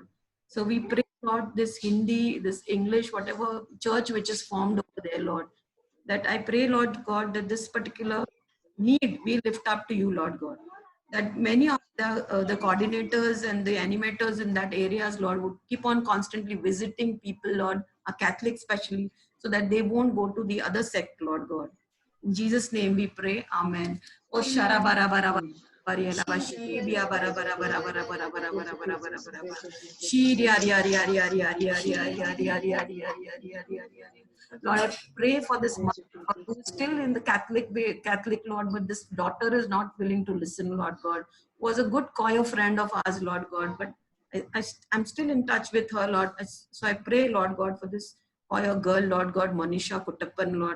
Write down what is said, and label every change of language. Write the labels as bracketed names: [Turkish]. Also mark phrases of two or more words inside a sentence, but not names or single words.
[English] So we pray, Lord, this Hindi, this English, whatever church which is formed over there, Lord, that I pray, Lord God, that this particular need we lift up to you, Lord God. That many of the coordinators and the animators in that areas, Lord, would keep on constantly visiting people, Lord, a Catholic especially, so that they won't go to the other sect, Lord God. In Jesus' name we pray. Amen. Oh, shara bara bara bara. Shibia bara bara bara bara bara bara bara bara bara bara bara. Shiria ria ria ria ria ria ria ria ria ria ria ria ria ria. Lord, I pray for this mother who is still in the Catholic way, Catholic, Lord, but this daughter is not willing to listen, Lord God. Was a good choir friend of ours, Lord God, but I'm still in touch with her, Lord. So I pray, Lord God, for this choir girl, Lord God, Monisha Kuttappan, Lord.